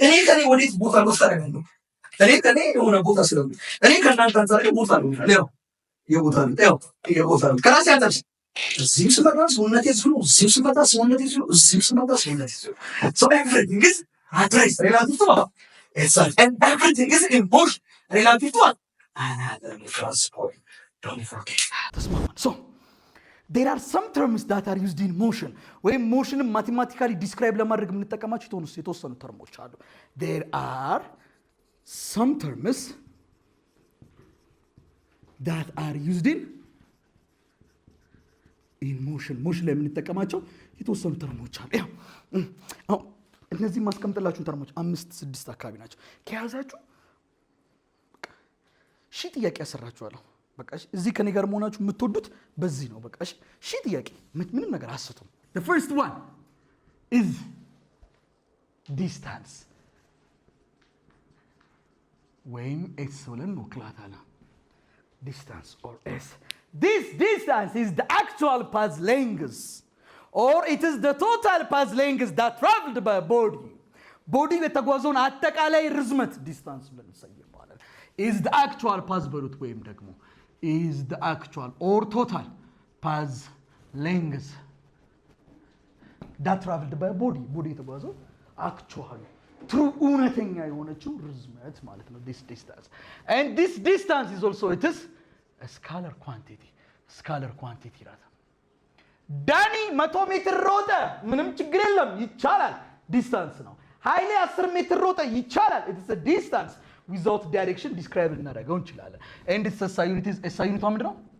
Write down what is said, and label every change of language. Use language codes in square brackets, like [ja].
[am] እኔ ከኔ ወዴት ቦታ ለውጥ አደርጋለሁ? እኔ ከኔ የሆነ ቦታ ስለሆነ እኔ ከእናንተ አንጻር ቦታ ለውጥ ያው የቦታ ለውጥ ከራሴ አንጻር እዚህም ስመጣ ሰውነቴ እዚሁ ነው። እዚህም ስመጣ ሰውነቴ እዚሁ ነው። እዚህም ስመጣ ሰውነቴ እዚሁ ነው። [en] So everything is at rest relative to itself, and everything is in motion relative to another reference point. Don't forget that. So there are some terms that are used in motion. [am] ወይም ሞሽንን ማቴማቲካሊ ዲስክራይብ ለማድረግ የምንጠቀማቸው የተወሰኑ ተርሞች አሉ። [en] There are some terms that are used in motion [am] ላይ የምንጠቀማቸው የተወሰኑ ተርሞች አሉ። ያው እነዚህ ማስቀምጥላችሁ ተርሞች 5-6 አካባቢ ናቸው። ከያዛችሁ ጥያቄ ያሰራችኋለሁ። በቃ እዚህ ከኔ ጋር መሆናችሁ የምትወዱት በዚህ ነው። በቃ ጥያቄ ምንም ነገር አስቱም። [en] The first one is distance [am] ወይም s ብለን እንወክላታለን። [en] distance or s. This distance is the actual path length, or it is the total path length that traveled by a body. [am] Body የተጓዘውን አጠቃላይ ርዝመት ዲስታንስ ብለን እንሰየዋለን። [en] is the actual path [am] በሉት ወይም ደግሞ [en] is the actual or total path length that traveled by a body. [am] body የተጓዘው [en] actual true [am] እውነተኛ የሆነችው ርዝመት ማለት ነው [en] this distance. And this distance is also it is a scalar quantity rather. [am] ዳኒ 100 ሜትር ሮጠ፣ ምንም ችግር የለም ይቻላል፣ ዲስታንስ ነው። ኃይሌ 10 ሜትር ሮጠ ይቻላል፣ [en] it is a distance without direction describe [am] እናደርገው እንችላለን። [en] and its SI unit [am] is SI unit ምንድነው?